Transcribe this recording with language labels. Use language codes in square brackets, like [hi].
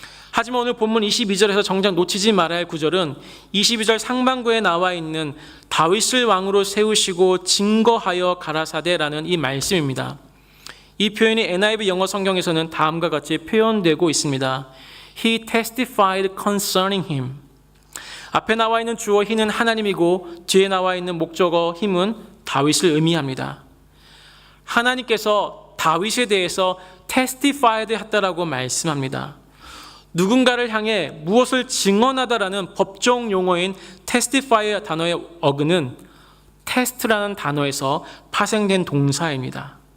[ko] 하지만 오늘 본문 22절에서 정작 놓치지 말아야 할 구절은 22절 상반부에 나와 있는 다윗을 왕으로 세우시고 증거하여 가라사대라는 이 말씀입니다. 이 표현이 NIV 영어 성경에서는 다음과 같이 표현되고 있습니다. [en] He testified concerning him. [ko] 앞에 나와 있는 주어 he는 하나님이고 뒤에 나와 있는 목적어 him은 다윗을 의미합니다. 하나님께서 다윗에 대해서 testified 했다라고 말씀합니다. 누군가를 향해 무엇을 증언하다라는 법정 용어인 testify 단어의 어근은 test라는 단어에서 파생된 동사입니다.